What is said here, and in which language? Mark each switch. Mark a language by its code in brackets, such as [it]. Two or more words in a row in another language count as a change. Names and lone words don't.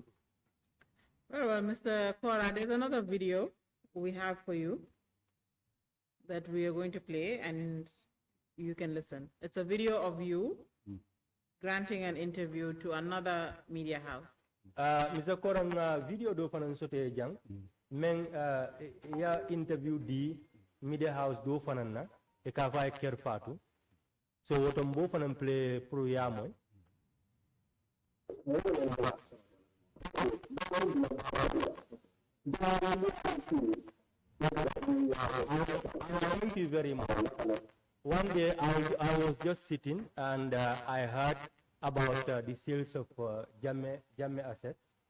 [en] Well, Mr. Kora, there's another video we have for you that we are going to play, and you can listen. It's a video of you granting an interview to another media house. Mr. [man] Kora, video do fanan sote jang, men ya interview di [en] media house [man] do fanan na, e ka fay ker fatu. So wotom bo fanan play pro yamoy. [en] Thank you very much. [man] One day I was just sitting and I heard about the sales of Janneh assets.